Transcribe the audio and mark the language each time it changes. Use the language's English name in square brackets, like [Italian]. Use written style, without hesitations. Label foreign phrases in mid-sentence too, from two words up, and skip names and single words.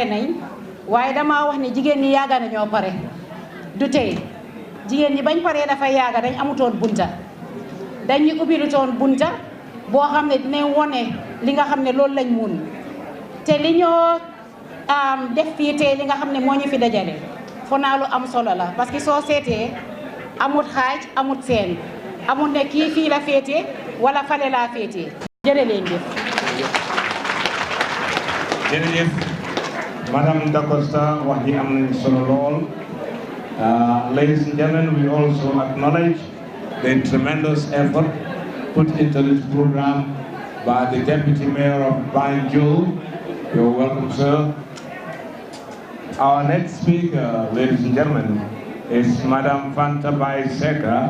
[Wolof] nañ waaye dama wax ne jigéen ñi yaaga nañoo pare du tey jigéen ñi bañ paree dafa yaaga dañ amutoon bunta dañu ubbilutoon bunta boo xam ne dinañ wone li nga xam ne loolu lañ mun te li ñoo def fii tey li nga xam ne moo ñu fi dajale fo naa lu am solo la [French] parce que [Wolof] soo seetee amut xaaj amut seen amut ne kii fii la féete wala fale laa féete jërë leen jëf jërëjëf Madame Da Costa wax ji am nañ solo lool. [English] Ladies and gentlemen, we also acknowledge the tremendous effort put into this program by the Deputy Mayor of Banjul. You're welcome, sir. Our next speaker, ladies and gentlemen, is Madame Fanta Bai Seka.